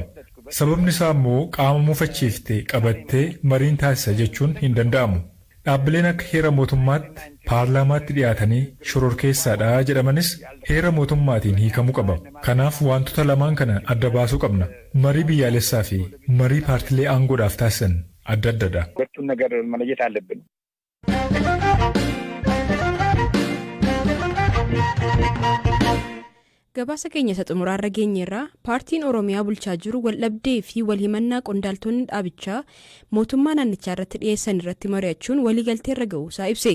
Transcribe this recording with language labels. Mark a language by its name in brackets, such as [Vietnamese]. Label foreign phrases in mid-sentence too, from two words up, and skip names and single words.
[Oromo] Sababni isaa immoo qaama mufachiiftee qabattee mariin taasisa jechuun hin danda'amu. Dhaabbileen akka heera mootummaatti paarlaamaatti dhiyaatanii shororkeessaadha jedhamanis heera mootummaatiin hiikamuu qaba. Kanaaf wantoota lamaan kana adda baasuu qabna. Marii biyyaalessaa fi marii paartilee aangoodhaaf taasisan adda addadha. [Amharic] ሁለቱን ነገር መለየት አለብን። [Oromo] Gabaasa keenya isa xumuraarra geenyeerraa paartiin Oromiyaa bulchaa jiru waldhabdee fi walhimannaa qondaaltonni dhaabichaa mootummaa naannichaa irratti dhiyeessan irratti mari'achuun waliigalteerra ga'uusaa ibse.